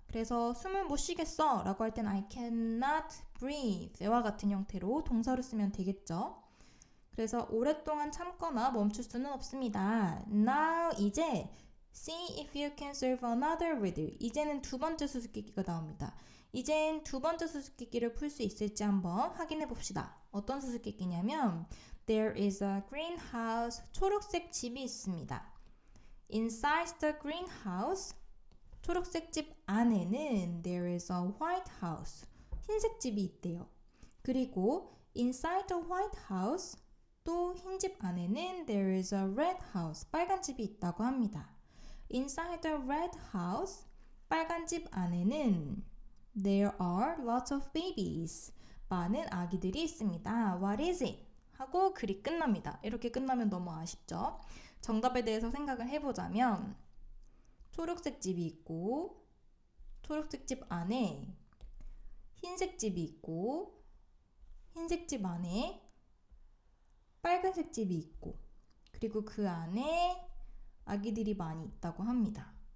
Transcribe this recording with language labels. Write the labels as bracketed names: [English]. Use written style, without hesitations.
[Korean] 그래서 숨을 못 쉬겠어 라고 할 땐 I cannot breathe와 같은 형태로 동사로 쓰면 되겠죠. 그래서 오랫동안 참거나 멈출 수는 없습니다. Now 이제 [English] See if you can solve another riddle. [Korean] 이제는 두 번째 수수께끼가 나옵니다. 이젠 두 번째 수수께끼를 풀 수 있을지 한번 확인해 봅시다. 어떤 수수께끼냐면 [English] There is a greenhouse. [Korean] 초록색 집이 있습니다. [English] Inside the greenhouse. [Korean] 초록색 집 안에는 [English] There is a white house. [Korean] 흰색 집이 있대요. 그리고 [English] Inside the white house. [Korean] 또 흰 집 안에는 [English] There is a red house. [Korean] 빨간 집이 있다고 합니다. [English] Inside the red house, [Korean] 빨간 집 안에는 [English] There are lots of babies. [Korean] 많은 아기들이 있습니다. [English] What is it? [Korean] 하고 글이 끝납니다. 이렇게 끝나면 너무 아쉽죠? 정답에 대해서 생각을 해보자면 초록색 집이 있고 초록색 집 안에 흰색 집이 있고 흰색 집 안에 빨간색 집이 있고 그리고 그 안에 아기들이 많이 있다고 합니다.